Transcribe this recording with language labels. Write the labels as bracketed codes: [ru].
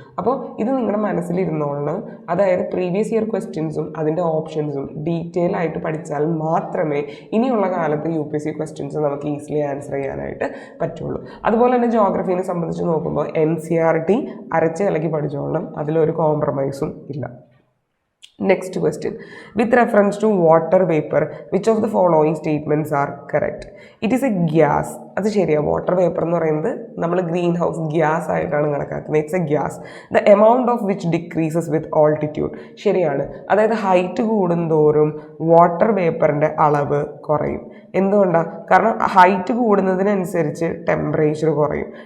[ml] അപ്പോൾ ഇത് നിങ്ങളുടെ മനസ്സിലിരുന്നോളണം. അതായത് പ്രീവിയസ് ഇയർ ക്വസ്റ്റ്യൻസും അതിൻ്റെ ഓപ്ഷൻസും ഡീറ്റെയിൽ ആയിട്ട് പഠിച്ചാൽ മാത്രമേ ഇനിയുള്ള കാലത്ത് UPSC ക്വസ്റ്റ്യൻസ് നമുക്ക് ഈസിലി ആൻസർ ചെയ്യാനായിട്ട് പറ്റുള്ളൂ. അതുപോലെ തന്നെ ജോഗ്രഫീനെ സംബന്ധിച്ച് നോക്കുമ്പോൾ NCERT അരച്ച് കലക്കി പഠിച്ചോളണം, അതിലൊരു കോംപ്രമൈസും ഇല്ല. [en] Next question. With reference to water vapor, which of the following statements are correct? It is a gas. [ml] അത് ശരിയാണ്. വാട്ടർ വേപ്പർ എന്ന് പറയുന്നത് നമ്മൾ ഗ്രീൻ ഹൗസ് ഗ്യാസ് ആയിട്ടാണ് കണക്കാക്കുന്നത്. [en] It's a gas. The amount of which decreases with altitude. [ml] ശരിയാണ്. അതായത് height കൂടുന്തോറും വാട്ടർ വേപ്പറിൻ്റെ അളവ് കുറയും. എന്തുകൊണ്ടാണ്? കാരണം ഹൈറ്റ് കൂടുന്നതിനനുസരിച്ച് ടെമ്പറേച്ചർ കുറയും.